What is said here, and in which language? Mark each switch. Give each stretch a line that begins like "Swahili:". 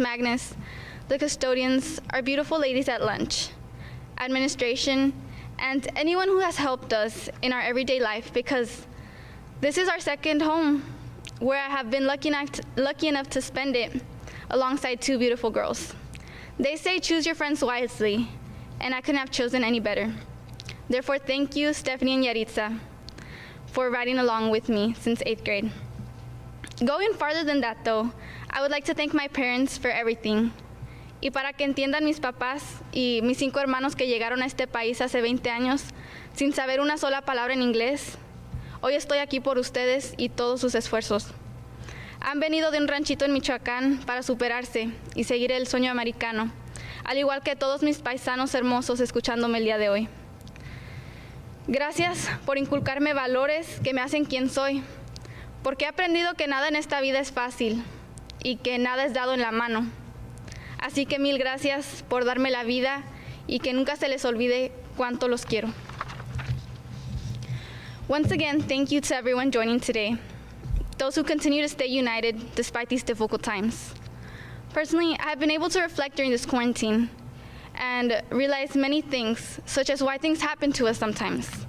English: Magnus, the custodians, our beautiful ladies at lunch, administration, and anyone who has helped us in our everyday life, because this is our second home, where I have been lucky enough to spend it alongside 2 beautiful girls. They say choose your friends wisely, and I couldn't have chosen any better. Therefore, thank you, Stephanie and Yaritza, for riding along with me since 8th grade. Going farther than that, though, I would like to thank my parents for everything.
Spanish: Y para que entiendan mis papás y mis 5 hermanos que llegaron a este país hace 20 años sin saber una sola palabra en inglés, hoy estoy aquí por ustedes y todos sus esfuerzos. Han venido de un ranchito en Michoacán para superarse y seguir el sueño americano, al igual que todos mis paisanos hermosos escuchándome el día de hoy. Gracias por inculcarme valores que me hacen quien soy, porque he aprendido que nada en esta vida es fácil y que nada es dado en la mano. Así que mil gracias por darme la vida y que nunca se les olvide cuánto los quiero.
English: Once again, thank you to everyone joining today, those who continue to stay united despite these difficult times. Personally, I have been able to reflect during this quarantine and realize many things, such as why things happen to us sometimes.